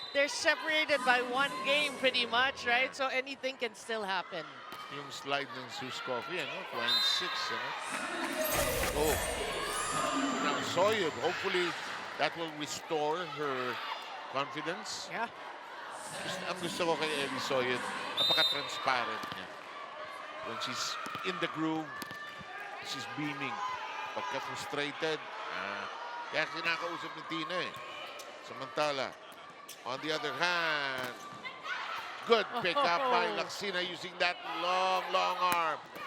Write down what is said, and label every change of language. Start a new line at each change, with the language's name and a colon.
English: They're separated by 1 game pretty much, right? So anything can still happen.
Filipino: Yung slide ng Sus Coffee, ano? 26, ano? Oh.
English: Now, Soyud, hopefully that will restore her confidence. Yeah.
Filipino: Ang gusto ko kay Ellie Soyud, napaka-transparent niya.
English: When she's in the groove, she's beaming.
Filipino: Pagka frustrated, kaya kinakausap ni Tina eh. Samantala,
English: on the other hand, good pick up by Laksina using that long arm.